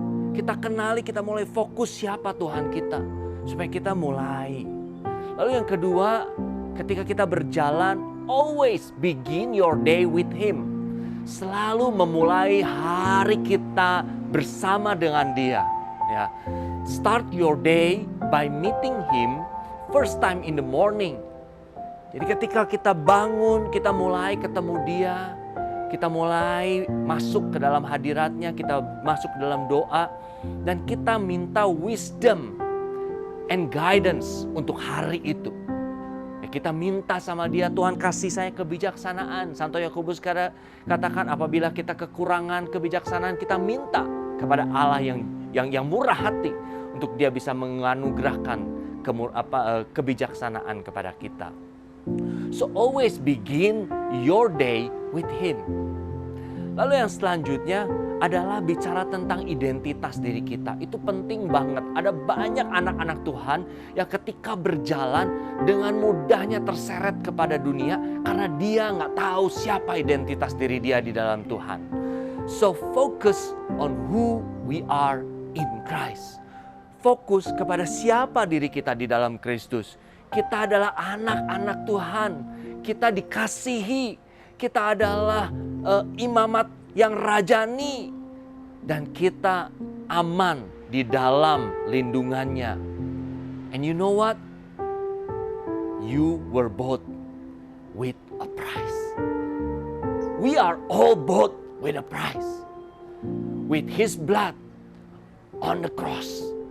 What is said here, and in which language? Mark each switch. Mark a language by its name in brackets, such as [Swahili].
[Indonesian] Kita kenali, kita mulai fokus siapa Tuhan kita, supaya kita mulai. Lalu yang kedua, ketika kita berjalan, [English] always begin your day with Him. [Indonesian] Selalu memulai hari kita bersama dengan Dia. Ya. [English] Start your day by meeting Him first time in the morning. [Indonesian] Jadi ketika kita bangun, kita mulai ketemu Dia, kita mulai masuk ke dalam hadiratnya, kita masuk ke dalam doa, dan kita minta [English] wisdom and guidance [Indonesian] untuk hari itu. Kita minta sama Dia, Tuhan kasih saya kebijaksanaan. Santo Yakobus katakan apabila kita kekurangan kebijaksanaan, kita minta kepada Allah yang murah hati untuk Dia bisa menganugerahkan kebijaksanaan kepada kita. [English] So always begin your day with Him. [Indonesian] Lalu yang selanjutnya adalah bicara tentang identitas diri kita. Itu penting banget. Ada banyak anak-anak Tuhan yang ketika berjalan dengan mudahnya terseret kepada dunia karena dia nggak tahu siapa identitas diri dia di dalam Tuhan. [English] So focus on who we are in Christ. [Indonesian] Fokus kepada siapa diri kita di dalam Kristus. Kita adalah anak-anak Tuhan. Kita dikasihi. Kita adalah imamat yang rajani. Dan kita aman di dalam lindungannya. [English] And you know what? You were bought with a price. We are all bought with a price. With His blood on the cross.